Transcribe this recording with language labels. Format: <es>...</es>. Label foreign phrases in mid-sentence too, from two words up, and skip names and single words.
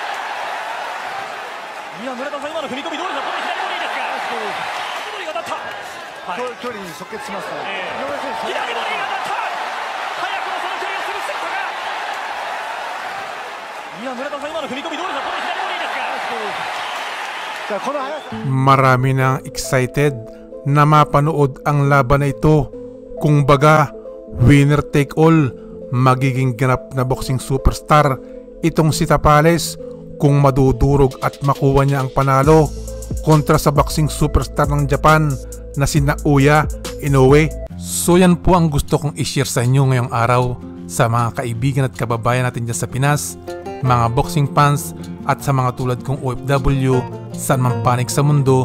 <ja>村田さん今の踏み込みどうですか。これ左ボディですか。ボディが当たった。距離に即決しますから。井上選手。左ボディが当たった。早くもその距離を潰してきたが。村田さん今の踏み込みどうですか。これ左ボディですか。</ja> <tl>Marami nang excited na mapanood ang laban na ito. Kung baga,</tl> <en>winner take all,</en> <tl>magiging ganap na</tl> <en>boxing superstar</en> <tl>itong si Tapales kung madudurog at makuha niya ang panalo kontra sa</tl> <en>boxing superstar</en> <tl>ng Japan na si Naoya Inoue. So yan po ang gusto kong i-share sa inyo ngayong araw sa mga kaibigan at kababayan natin dyan sa Pinas, mga</tl> <en>boxing fans</en> <tl>at sa mga tulad kong OFW saan man panig sa mundo.</tl>